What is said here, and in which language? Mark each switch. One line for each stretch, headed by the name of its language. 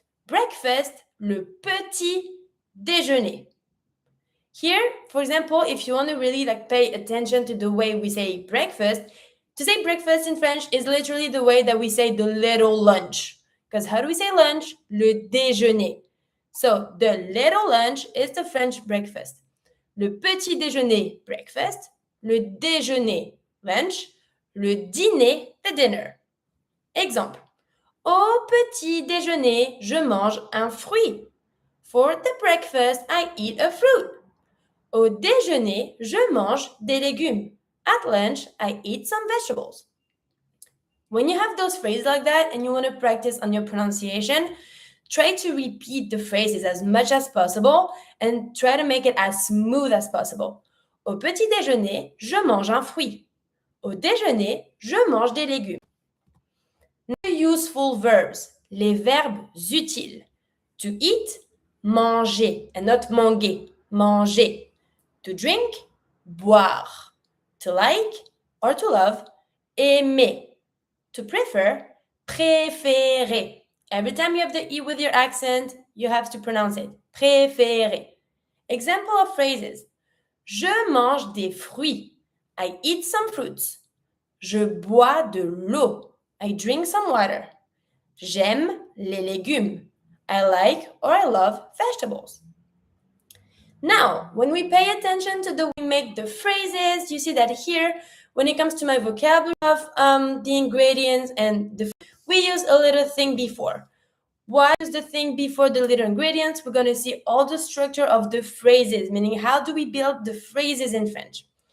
French: Breakfast, le petit déjeuner.
English: Here, for example, if you want to really pay attention to the way we say breakfast, to say breakfast in French is literally the way that we say the little lunch. Because how do we say lunch? Le déjeuner. So the little lunch is the French breakfast.
French: Le petit déjeuner, breakfast. Le déjeuner, lunch. Le dîner,
English: the dinner.
French: Exemple. Au petit déjeuner, je mange un fruit.
English: For the breakfast, I eat a fruit.
French: Au déjeuner, je mange des légumes.
English: At lunch, I eat some vegetables. When you have those phrases like that and you want to practice on your pronunciation, try to repeat the phrases as much as possible and try to make it as smooth as possible.
French: Au petit déjeuner, je mange un fruit. Au déjeuner, je mange des légumes.
English: Now, useful verbs,
French: les verbes utiles.
English: To eat, manger, and not manger, manger. To drink, boire. To like or to love, aimer. To prefer, préférer. Every time you have the E with your accent, you have to pronounce it.
French: Préférer.
English: Example of phrases.
French: Je mange des fruits.
English: I eat some fruits.
French: Je bois de l'eau.
English: I drink some water.
French: J'aime les légumes.
English: I like or I love vegetables. Now, when we pay attention to the way we make the phrases, you see that here, when it comes to my vocabulary of the ingredients and we use a little thing before. Why is the thing before the little ingredients? We're going to see all the structure of the phrases, meaning how do we build the phrases in French?